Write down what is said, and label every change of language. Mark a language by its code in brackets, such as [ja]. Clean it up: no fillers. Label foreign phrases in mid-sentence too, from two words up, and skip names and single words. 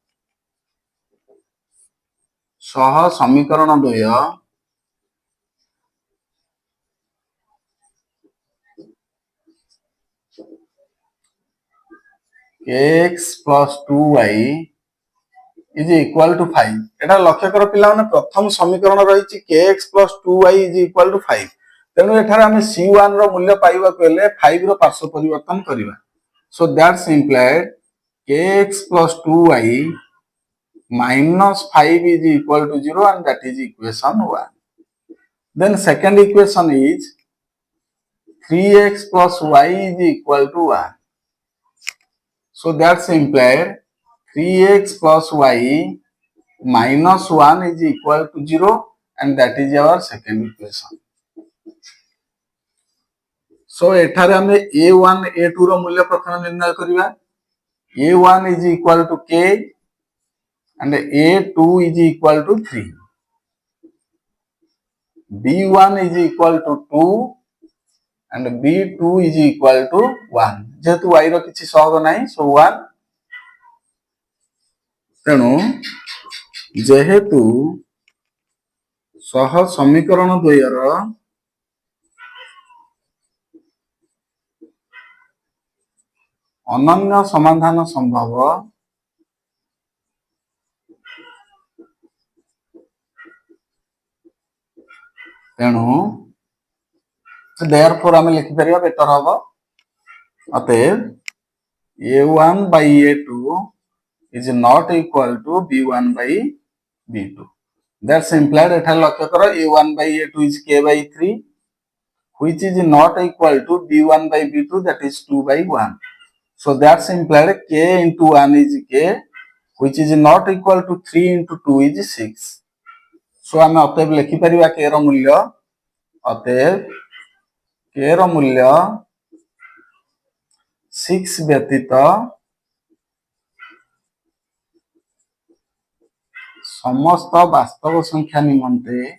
[or] ସହ ସମୀକରଣ ଦ୍ୱୟ kx + 2y = 5। এটা ଲକ୍ଷ୍ୟ କର ପିଲାମାନେ ପ୍ରଥମ ସମୀକରଣ ରହିଛି kx + 2y = 5। ତେଣୁ ଏଠାରେ ଆମେ c1 ର ମୂଲ୍ୟ ପାଇବାକୁ ହେଲେ 5 ର ପାର୍ଶ୍ୱ ପରିବର୍ତ୍ତନ କରିବା। [en] So that's implied kx + 2y - 5 = 0 and that is equation 1. Then second equation is 3x + y = 1. So that's implied 3x + y - 1 = 0 and that is our second equation. [or] So ଏଠାରେ ଆମେ a1 a2 ର ମୂଲ୍ୟ ପ୍ରଥମେ ନିର୍ଣ୍ଣୟ କରିବା। [en] a1 = k and a2 = 3. b1 = 2 and b2 = 1। [or] ଯେହେତୁ y ର କିଛି ସହଗ ନାହିଁ so 1। ତେଣୁ ଯେହେତୁ ସହ ସମୀକରଣ ଦ୍ୱୟର ଅନନ୍ୟ ସମାଧାନ ସମ୍ଭବ ତେଣୁ therefore ଆମେ ଲେଖିପାରିବା ବେଟର ହବ। [en] ଅତଏବ a1/a2 is not equal to b1/b2. That's implied [or] ଏଠାରେ ଲକ୍ଷ୍ୟ କର [en] a1/a2 is k/3 which is not equal to b1/b2 that is 2/1. So that's implied k into 1 is k which is not equal to 3 into 2 is 6. [or] So ଆମେ ଅତଏବ ଲେଖିପାରିବା k ର ମୂଲ୍ୟ ଅତଏବ k ର ମୂଲ୍ୟ 6 ବ୍ୟତୀତ ସମସ୍ତ ବାସ୍ତବ ସଂଖ୍ୟା ନିମନ୍ତେ